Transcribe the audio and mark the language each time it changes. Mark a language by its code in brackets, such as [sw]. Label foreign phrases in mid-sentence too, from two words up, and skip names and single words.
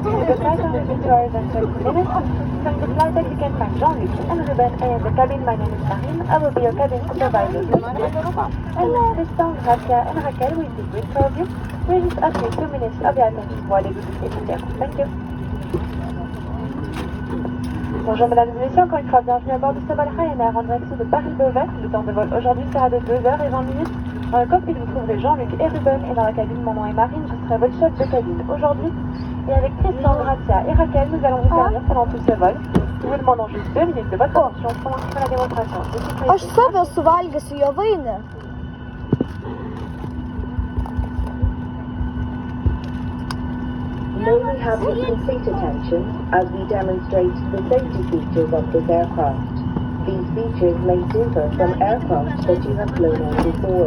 [en] The flight will be 2 hours and 30 minutes. From the flight deck, you can find Jean-Luc and Ruben, and in the cabin, my name is Marine. I will be your cabin supervisor. And Tristan, Gracia, and Raquel will be with all of you. We'll just ask you 2 minutes of your attention while you do this. Thank you. [fr] Bonjour mesdames et messieurs, encore une fois bienvenue à bord de ce vol Ryanair en direction de Paris-Beauvais. Le temps de vol aujourd'hui sera de 2h20. Dans le cockpit vous trouverez Jean-Luc et Ruben et dans la cabine mon nom est Marine, je serai votre chef de cabine aujourd'hui. Et avec Tristan, Gracia et Raquel, nous allons vous servir pendant tout ce vol. Nous vous demandons juste 2 minutes de votre attention pour lancer la démonstration de sécurité. [lt] Aš save suvalgysiu javainį. [en] May we have your complete attention as we demonstrate the safety features of this aircraft. These features may differ from aircraft that you have flown on before.